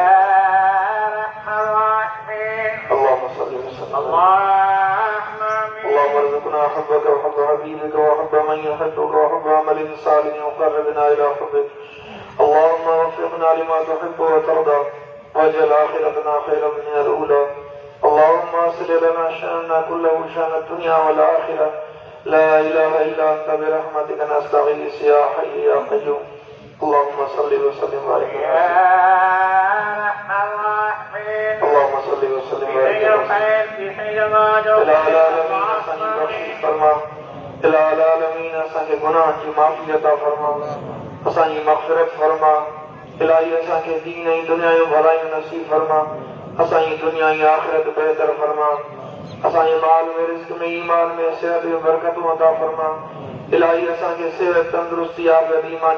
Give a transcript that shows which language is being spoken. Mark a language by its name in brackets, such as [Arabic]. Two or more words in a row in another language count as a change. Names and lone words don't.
[Arabic] اللهم صل وسلم اللهم ارزقنا حبك وحب حبيبك وحب من يحبك وحب عمل صالح يقربنا الى حبك اللهم وفقنا لما تحب وترضى واجعل اخرتنا خيرا من الاولى اللهم اصلح لنا شاننا كله شان الدنيا والاخره لا اله الا انت برحمتك نستغيث يا حي يا قيوم اللهم صل وسلم وبارك اللهم صل وسلم وبارك العالمین [Sindhi] असांखे गुनाह जी माफ़ी अता फरमा असांजी मग़फ़िरत फरमा इलाही असांखे दीन ऐं दुनिया जूं भलायूं नसीब फरमा असांजी दुनिया ऐं आख़िरत बहितर फरमा असांजे माल में रिज़्क़ में ईमान में सेहत में बरकतूं अता फरमा इलाही असांखे सेहत तंदुरुस्ती आफ़ियत ईमान